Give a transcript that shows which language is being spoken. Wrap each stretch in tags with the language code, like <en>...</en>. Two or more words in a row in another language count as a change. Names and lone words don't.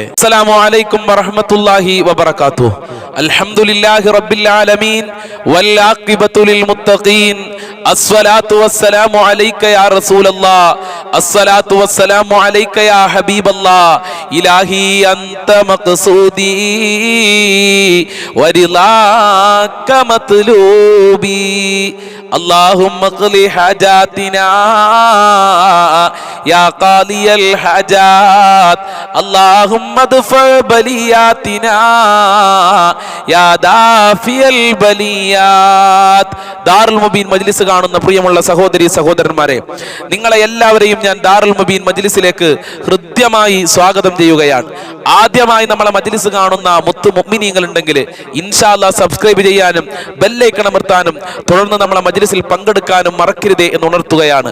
<ar>السلام عليكم ورحمة الله وبركاته. الحمد لله رب العالمين والعاقبة للمتقين. الصلاة والسلام عليك يا رسول الله. الصلاة والسلام عليك يا حبيب الله. إلهي أنت مقصودي ورضاك مطلوبي. اللهم اقض حاجاتنا يا قاضي الحاجات. اللهم ادفع بلياتنا يا دافع البليات.</ar> <ml>ദാറുൽ മുബീൻ മജ്ലിസ് കാണുന്ന പ്രിയമുള്ള സഹോദരി സഹോദരന്മാരെ, നിങ്ങളെ എല്ലാവരെയും ഞാൻ ദാറുൽ മുബീൻ മജ്ലിസിലേക്ക് ഹൃദ്യമായി സ്വാഗതം ചെയ്യുകയാണ്. ആദ്യമായി നമ്മളെ മജ്ലിസ് കാണുന്ന മുത്തു മുഅ്മിനീങ്ങൾ ഉണ്ടെങ്കിൽ</ml> <ar>إن شاء الله</ar> <ml>സബ്സ്ക്രൈബ് ചെയ്യാനും ബെല്ലൈക്കൺ അമർത്താനും തുടർന്ന് നമ്മളെ മജ്ലിസിൽ പങ്കെടുക്കാനും മറക്കരുതേ എന്ന് ഉണർത്തുകയാണ്.</ml>